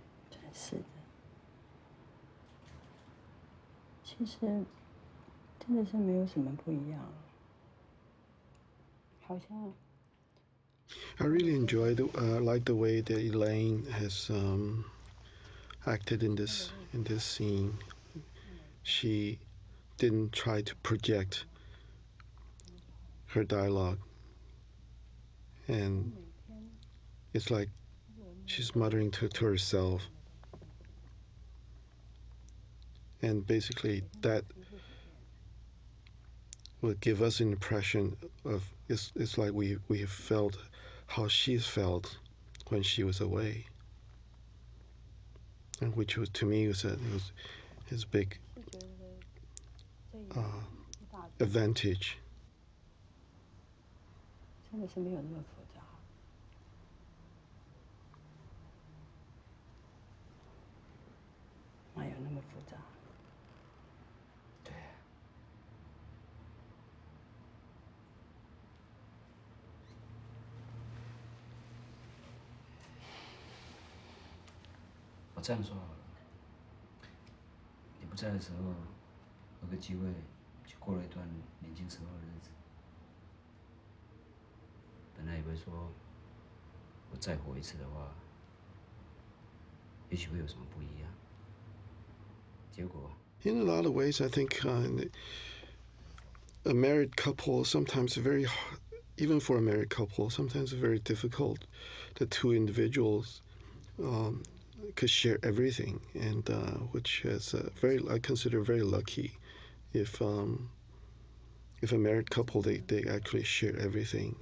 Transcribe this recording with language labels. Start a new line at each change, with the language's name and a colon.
Chinese: 真是的，其实真的是没有什么不一样，好像。
English: I really enjoyed, like the way that Elaine has acted in this scene. She didn't try to project her dialogue, and it's like she's muttering to herself, and basically that would give us an impression of it's like we have felt how she's felt when she was away, and which was to me was his big advantage.
Chinese: 真的是没有那么复杂，哪有那么复杂？对。我这样说好了，你不在的时候，有个机会去过了一段年轻时候的日子。本来以为说，我再活一次的话，也许会有什么不一样。结果。
English: In a lot of ways, I think a married couple sometimes very hard, even for a married couple, sometimes very difficult. The two individuals could share everything, and which is I consider very lucky if a married couple they actually share everything.